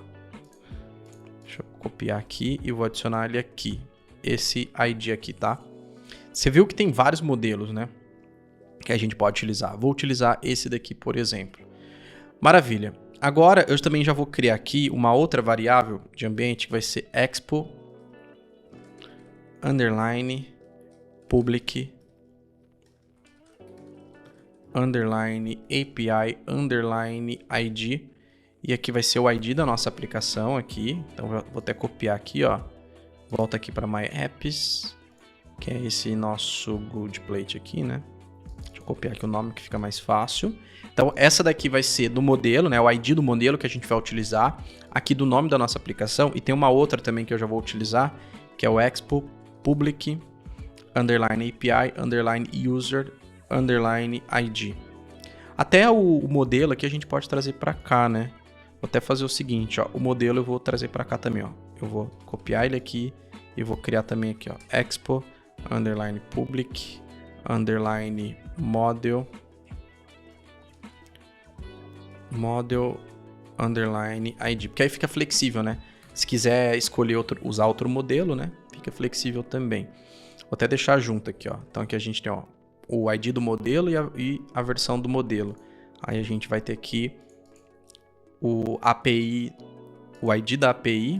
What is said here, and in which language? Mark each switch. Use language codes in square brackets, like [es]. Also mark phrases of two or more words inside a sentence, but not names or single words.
[pt] Deixa eu copiar aqui e vou adicionar ele aqui. Esse ID aqui, tá? Você viu que tem vários modelos, né? Que a gente pode utilizar. Vou utilizar esse daqui, por exemplo. Maravilha. Agora, eu também já vou criar aqui uma outra variável de ambiente que vai ser [en] expo underline public underline API underline ID. [pt] E aqui vai ser o ID da nossa aplicação aqui. Então, eu vou até copiar aqui, ó. Volta aqui para My Apps, que é esse nosso Good Plate aqui, né? Deixa eu copiar aqui o nome que fica mais fácil. Então, essa daqui vai ser do modelo, né? O ID do modelo que a gente vai utilizar. Aqui do nome da nossa aplicação. E tem uma outra também que eu já vou utilizar, que é o [en] expo public underline API underline user underline ID. [pt] Até o modelo aqui a gente pode trazer para cá, né? Vou até fazer o seguinte, ó. O modelo eu vou trazer para cá também, ó. Eu vou copiar ele aqui e vou criar também aqui, ó. [en] Expo underline public underline model underline ID, [pt] porque aí fica flexível, né? Se quiser escolher usar outro modelo, né? Fica flexível também. Vou até deixar junto aqui, ó. Então aqui a gente tem, ó, o ID do modelo e a versão do modelo. Aí a gente vai ter aqui o API, o ID da API.